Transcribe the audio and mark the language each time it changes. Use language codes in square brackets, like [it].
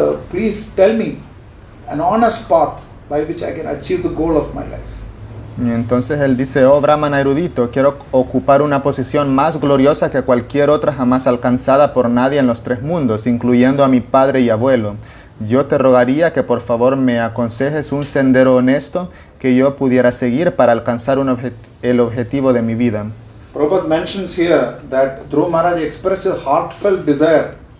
[en] Please tell me an honest path by which I can achieve the goal of my life. [es] Y entonces él dice, oh Brahmana erudito, quiero ocupar una posición más gloriosa que cualquier otra jamás alcanzada por nadie en los tres mundos, incluyendo a mi padre y abuelo. Yo te rogaría que por favor me aconsejes un sendero honesto que yo pudiera seguir para alcanzar el objetivo de mi vida. [en] Prabhupada mentions here that Dhruva Maharaj expressed his heartfelt desire.